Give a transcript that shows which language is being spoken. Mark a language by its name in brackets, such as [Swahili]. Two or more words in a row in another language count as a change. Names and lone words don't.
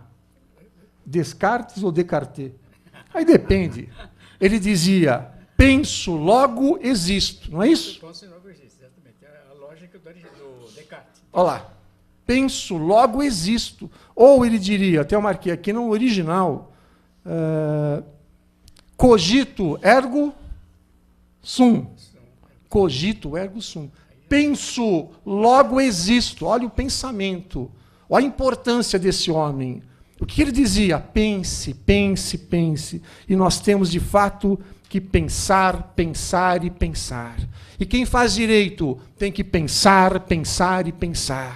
[Portuguese] Descartes ou Descartes? Aí depende. Ele dizia, penso, logo existo, não é isso? Penso, logo existo, exatamente. É a lógica do Descartes. Olha lá. Penso, logo existo. Ou ele diria, até eu marquei aqui no original, [Latin] cogito ergo sum. Cogito ergo sum. [Portuguese] Penso, logo existo. Olha o pensamento. Olha a importância desse homem. O que ele dizia? Pense, pense, pense. E nós temos, de fato, que pensar, pensar e pensar. E quem faz direito tem que pensar, pensar e pensar.